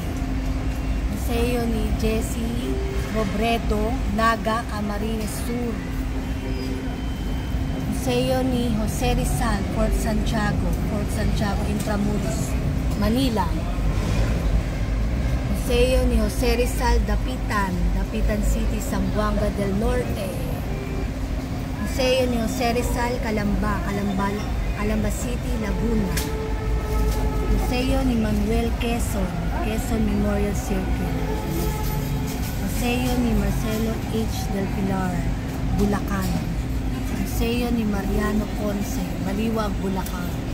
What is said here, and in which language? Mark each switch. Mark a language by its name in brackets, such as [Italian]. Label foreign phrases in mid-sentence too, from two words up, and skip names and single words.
[Filipino] Museo ni Jesse Robredo, Naga, Camarines Sur. Museo ni Jose Rizal, Fort Santiago, Intramuros, Manila. Museo ni Jose Rizal, Dapitan City, Zamboanga del Norte. Museo ni Jose Rizal, Calamba City, Laguna. Museo ni Manuel Quezon Memorial Circle. Museo ni Marcelo H. del Pilar, Bulacan. Museo ni Mariano Ponce, Baliwag, Bulacan.